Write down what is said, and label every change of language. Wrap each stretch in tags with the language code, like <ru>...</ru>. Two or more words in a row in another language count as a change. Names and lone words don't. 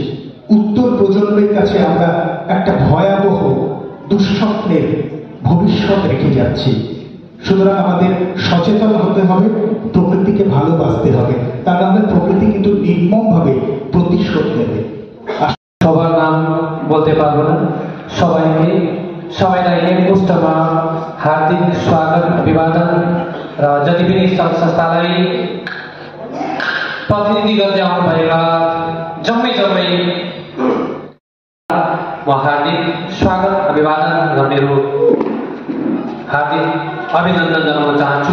<bn>উত্তর প্রজন্মের কাছে আমরা একটা ভয়াবহ দুঃস্বপ্নের ভবিষ্যৎ রেখে যাচ্ছি। সুতরাং আমাদের সচেতন হতে হবে, প্রকৃতিকে ভালোবাসতে হবে, তা নাহলে প্রকৃতি কিন্তু নির্মমভাবে প্রতিশোধ নেবে। সবার নাম বলতে পারবো না,</bn> <ne>सबैलाई पुष्टमा हार्दिक स्वागत अभिवादन र जति पनि सङ्घ संस्थालाई प्रतिनिधि गर्दै आउनुभएका जम्मै म हार्दिक स्वागत अभिवादन र मेरो हार्दिक अभिनन्दन जनाउन चाहन्छु।</ne>